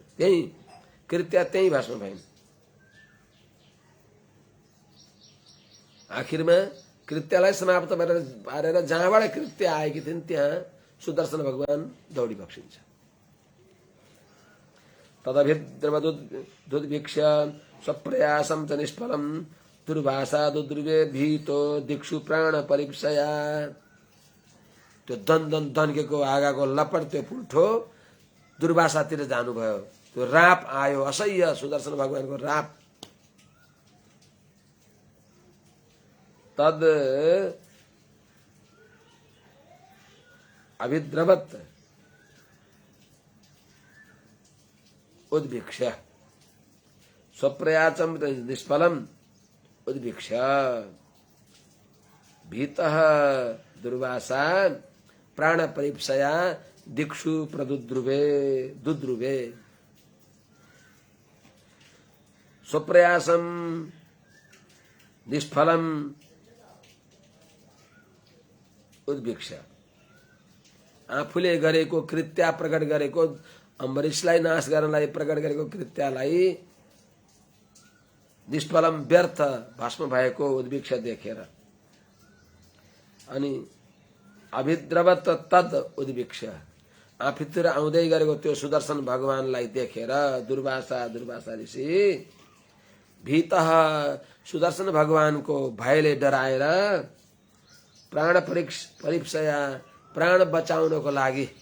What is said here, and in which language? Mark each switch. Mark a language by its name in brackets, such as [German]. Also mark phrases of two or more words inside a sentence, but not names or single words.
[Nepali] त्यही कृत्य त्यही भस्म भइन्। आखिरमा कृत्यलाई समाप्त पारेर जहाँबाट कृत्य आएकी थिइन् त्यहाँ सुदर्शन भगवान दौडिबक्सिन्छ। [Sanskrit] तदभिद्रवदुद्भिक्ष स्वप्रयासं च निष्फलं दुर्वासा दुर्वे भीतो दिक्षु प्राण परीक्षया। [Nepali] त्यो दन्केको आगाको लपट त्यो पुल्ठो दुर्वासातिर जानुभयो। त्यो राप आयो, असह्य सुदर्शन भगवानको राप। [Sanskrit] तद अभिद्रवत उद्भिक्ष स्वप्रयासं निष्फलम उद्भिक्ष भीतः दुर्वासा प्राण परीप्सया दिक्षु प्रदुद्रुवे दुद्रुवे स्वप्रयासम निष्फलम उद्भिक्षा। [Nepali] आफूले गरेको कृत्य प्रकट गरेको अम्बरीशलाई नाश गर्नलाई प्रकट गरेको कृत्यलाई निष्फलम व्यर्थ भस्म भएको उद्भिक्षा देखेर अनि [Sanskrit] अभिद्रवत तद उद्भिक्षा [Nepali] आफूतिर आउँदै गरेको त्यो सुदर्शन भगवानलाई देखेर दुर्वासा ऋषि भीतः सुदर्शन भगवानको भयले डराएर [Sanskrit] प्राण परीप्सया [Nepali] प्राण बचाउनको लागि